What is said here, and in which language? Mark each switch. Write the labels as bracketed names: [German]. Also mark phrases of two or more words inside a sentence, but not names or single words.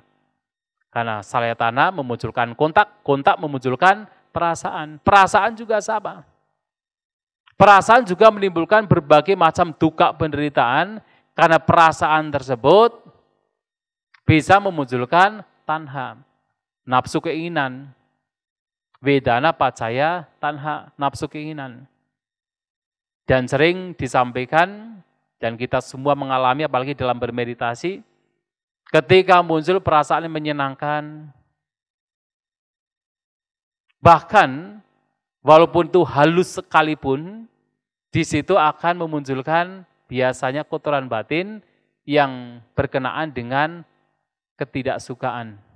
[Indonesian] Karena salayatana memunculkan kontak, kontak memunculkan perasaan. Perasaan juga sama. Perasaan juga menimbulkan berbagai macam duka penderitaan, karena perasaan tersebut bisa memunculkan tanha, nafsu keinginan. [Pali] Vedana pacaya tanha, [Indonesian] nafsu keinginan. Dan sering disampaikan, dan kita semua mengalami apalagi dalam bermeditasi, ketika muncul perasaan yang menyenangkan, bahkan walaupun itu halus sekalipun, di situ akan memunculkan biasanya kotoran batin yang berkenaan dengan ketidaksukaan.